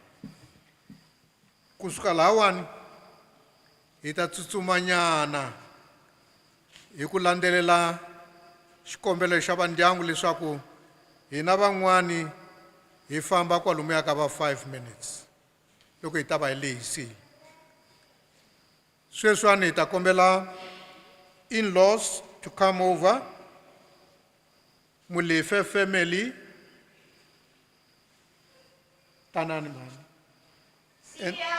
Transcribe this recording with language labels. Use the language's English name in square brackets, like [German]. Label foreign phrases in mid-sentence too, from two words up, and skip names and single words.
[Tsonga] Kusuka lahawani hi ta tsutsumanyana hi ku landzelela xikombelo xa va ndyangu leswaku hina van'wani hi famba kwalomuya ka va 5 minutes loko hi ta va hi lehisile. Sweswiwani hi ta kombela [English] in-laws to come over. [Tsonga] Mmaphefo family. Tanani mama. And